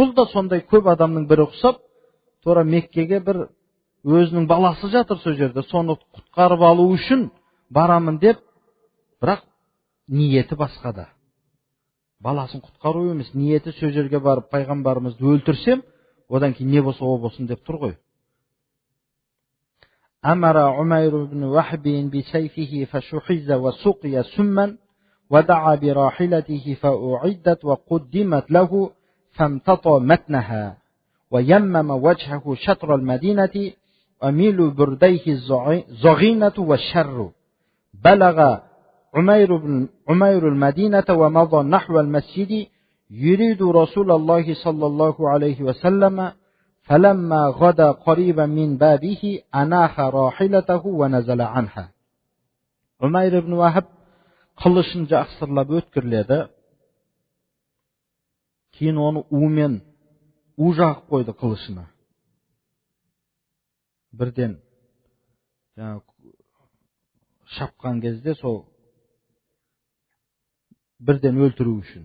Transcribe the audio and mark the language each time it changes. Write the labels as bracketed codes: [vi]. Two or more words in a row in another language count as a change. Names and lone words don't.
[kk] Бұл да сондай көп адамның бірі ұқсап, тура Меккеге бір өзінің баласы жатыр сол жерде. Соны құтқарып алу үшін барамын деп, бірақ ниеті басқада. Баласын құтқару емес, ниеті сол жерге барып пайғамбарымызды өлтірсем, одан кейін не болса о болсын деп тұр ғой. [ar] أمر عمير بن وهب بسيفه فشحذ وسقي سما ودعا براحلته فأعدت وقدمت له فامتطى متنها ويمم وجهه شطر المدينة وميل برديه الزغينة والشر. بلغ عمير المدينة ومضى نحو المسجد يريد رسول الله صلى الله عليه وسلم فلما غدا قريبا من بابه أناخ راحلته ونزل عنها. [kk] عمير بن وهب қылышын жақсырлап өткірледі. Кейін оны умен жағып қойды қылышына. Бірден шапқан кезде сол бірден өлтіру үшін.